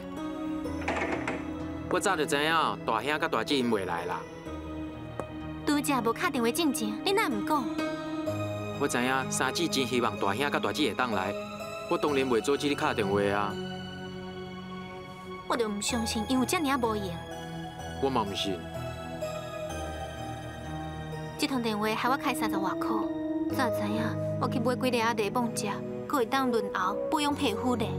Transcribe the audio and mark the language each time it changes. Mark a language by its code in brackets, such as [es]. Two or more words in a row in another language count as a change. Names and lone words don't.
[nan] 我早就知影大兄甲大姊因袂来啦。拄则无敲电话进前，你哪唔讲？我知影三姊真希望大兄甲大姊会当来，我当然袂阻止你敲电话啊。我就唔相信，因为遮尔啊无用。我嘛唔信。这通电话害我开30外块，早知影我去买几粒茶蚌食，佫会当润喉保养皮肤咧。